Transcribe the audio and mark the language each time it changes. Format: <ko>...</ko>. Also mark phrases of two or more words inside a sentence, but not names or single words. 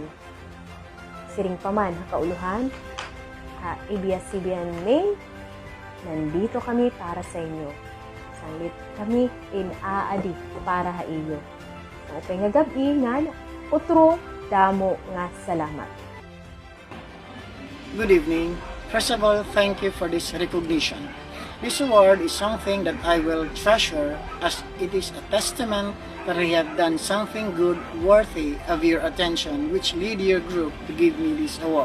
<war>Siring paman ha kauluhan, ha ABS-CBN May,</war> <tl>nandito kami para sa inyo.</tl> <war>Sanglit kami in aadi para ha iyo. Sa upay nga gabi nga utro damo nga salamat.</war> <en>Good evening. First of all, thank you for this recognition. This award is something that I will treasure as it is a testament that I have done something good worthy of your attention which lead your group to give me this award.</en>